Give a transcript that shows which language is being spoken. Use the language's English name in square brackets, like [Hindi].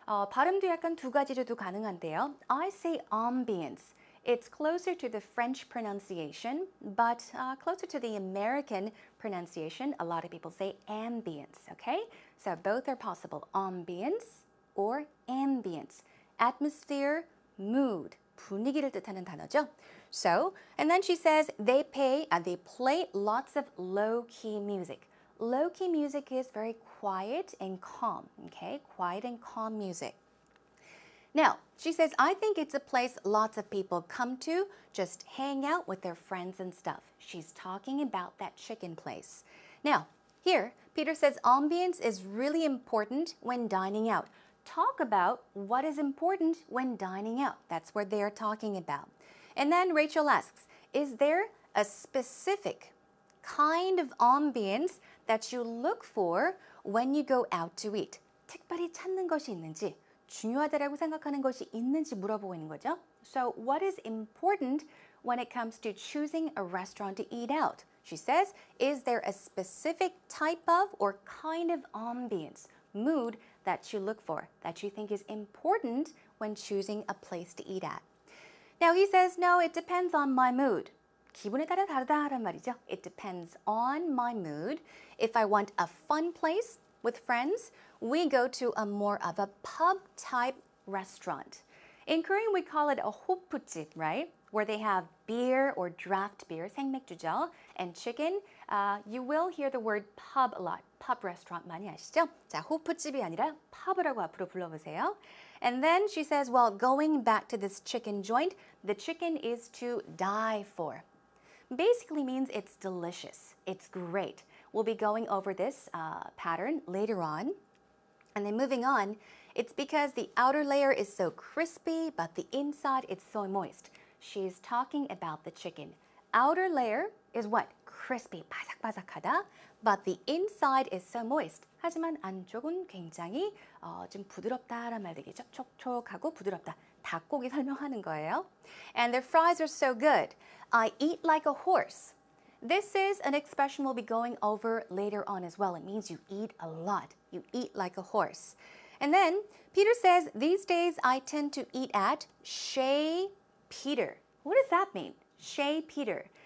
[Korean] 발음도 약간 두 가지로도 가능한데요. [English] I say ambience. It's closer to the French pronunciation, but closer to the American pronunciation. A lot of people say ambience, okay? So both are possible, ambience or ambience. [Korean] Atmosphere, mood, 분위기를 뜻하는 단어죠. [English] So, and then she says they play lots of low-key music. Low-key music is very quiet and calm, okay? Quiet and calm music. Now, she says, I think it's a place lots of people come to, just hang out with their friends and stuff. She's talking about that chicken place. Now, here, Peter says ambience is really important when dining out. Talk about what is important when dining out. That's what they're talking about. And then Rachel asks, is there a specific kind of ambience that you look for when you go out to eat? [Korean] 특별히 찾는 것이 있는지, 중요하다라고 생각하는 것이 있는지 물어보고 있는 거죠. [English] So what is important when it comes to choosing a restaurant to eat out? She says, is there a specific type of or kind of ambience, mood that you look for, that you think is important when choosing a place to eat at? Now he says, no, it depends on my mood. [Korean] 기분에 따라 다르다란 말이죠. [English] It depends on my mood. If I want a fun place with friends, we go to a more of a pub-type restaurant. In Korean, we call it a 호프집, right? Where they have beer or draft beer, 생맥주죠, and chicken. You will hear the word pub a lot. pub restaurant [Korean] 많이 아시죠? 자, 호프집이 아니라 pub이라고 앞으로 불러보세요. [English] And then she says, well, going back to this chicken joint, the chicken is to die for. basically means it's delicious. It's great. We'll be going over this pattern later on. And then moving on, it's because the outer layer is so crispy, but the inside is so moist. She's talking about the chicken. Outer layer is what? [Korean] Crispy, 바삭바삭하다. [English] But the inside is so moist. [Korean] 하지만 안쪽은 굉장히 좀 부드럽다라는 말 되겠죠. 촉촉하고 부드럽다. 닭고기 설명하는 거예요. [English] And their fries are so good. I eat like a horse. This is an expression we'll be going over later on as well. It means you eat a lot. You eat like a horse. And then Peter says, these days I tend to eat at Chez Peter. What does that mean? Chez Peter.